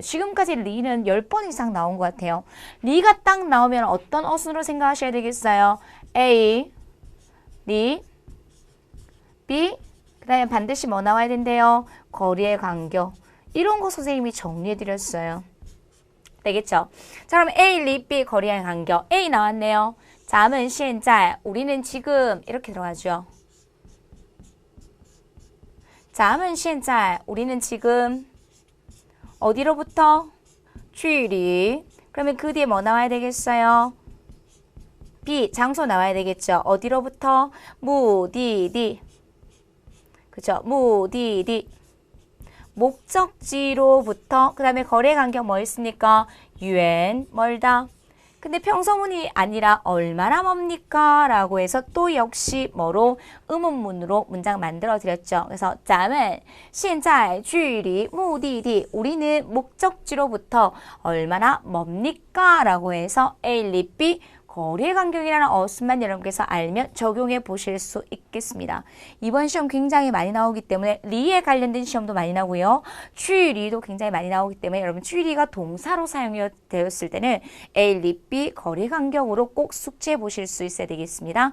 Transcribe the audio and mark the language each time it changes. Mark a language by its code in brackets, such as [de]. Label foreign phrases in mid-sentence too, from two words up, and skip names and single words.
[ko] 지금까지 리는 10번 이상 나온 것 같아요. 리가 딱 나오면 어떤 어순으로 생각하셔야 되겠어요? A, 리, B, 그 다음에 반드시 뭐 나와야 된대요? 거리의 간격. 이런 거 선생님이 정리해 드렸어요. 되겠죠? 자, 그럼 A, 리, B 거리의 간격. A 나왔네요. [zh] 咱们现在 [ko] 우리는 지금 이렇게 들어가죠. [zh] 咱们现在 [ko] 우리는 지금 어디로부터? 距离. 그러면 그 뒤에 뭐 나와야 되겠어요? B, 장소 나와야 되겠죠. 어디로부터? 目的地. 그죠? 目的地. 목적지로부터 그 다음에 거리의 간격 뭐 있습니까? 유엔 멀다. 근데 평서문이 아니라 얼마나 멉니까? 라고 해서 또 역시 뭐로? 의문문으로 문장 만들어 드렸죠. 그래서 [zh] 咱们现在距离目的地 [ko] 우리는 목적지로부터 얼마나 멉니까? 라고 해서 A, 리, B 거리의 간격이라는 어순만 여러분께서 알면 적용해 보실 수 있겠습니다. 이번 시험 굉장히 많이 나오기 때문에 리에 관련된 시험도 많이 나오고요. 距离도 굉장히 많이 나오기 때문에 여러분 距离가 동사로 사용되었을 때는 A, 리, B 거리 간격으로 꼭 숙지해 보실 수 있어야 되겠습니다.